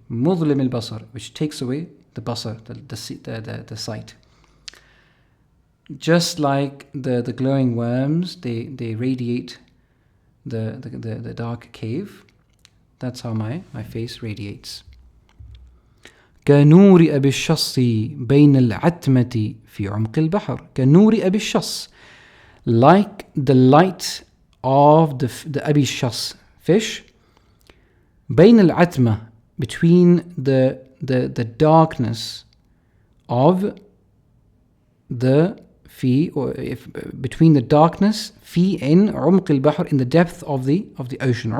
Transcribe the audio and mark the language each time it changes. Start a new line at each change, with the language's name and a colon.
Arabic: مظلم البصر,
English: which takes away the basar, the sight. Just like the glowing worms, they radiate the dark cave. That's how my face radiates.
Arabic: كنور أبي الشص بين العتمة في عمق البحر. كنور أبي الشص,
English: like the light of the
Arabic: أبي الشص,
English: fish.
Arabic: بين العتمة,
English: between the darkness of the
Arabic: في,
English: or if between the darkness في, in
Arabic: عمق البحر,
English: in the depth of the ocean.